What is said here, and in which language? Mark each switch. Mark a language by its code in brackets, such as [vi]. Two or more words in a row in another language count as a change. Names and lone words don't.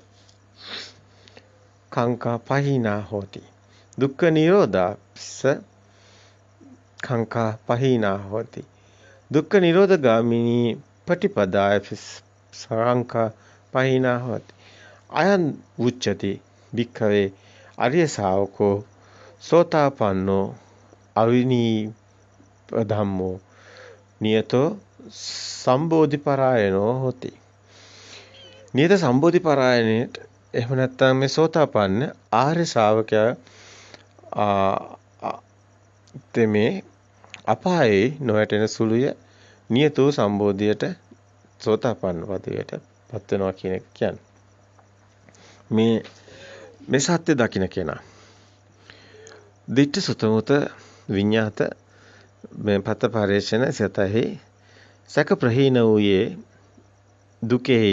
[pi] කංකා පහීනා හෝති දුක්ඛ නිරෝධා පිස්ස කංකා පහීනා හෝති දුක්ඛ නිරෝධ ගාමිනී පටිපදාය පිස්ස සංකා පහීනා හෝති අයං උච්චති භික්ඛවේ අරිය ශාවකෝ සෝතාපන්නෝ අවිනී ධම්මෝ නියතෝ සම්බෝධි පරායනෝ හොති. [si] නියත සම්බෝධි පරායනයට එහෙම නැත්නම් මේ සෝතාපන්න ආර්ය ශ්‍රාවකයා තෙමේ අපායේ නොයැටෙන සුළුය නියතෝ සම්බෝධියට සෝතාපන්න පදවියට පත් වෙනවා කියන එක කියන්නේ. මේ සත්‍ය දකින්න කෙනා [pi] දිට්ඨ සුතමුත විඤ්ඤාත [si] මේ පත පරේෂණ සතෙහි සක ප්‍රහීන වූයේ දුකෙහි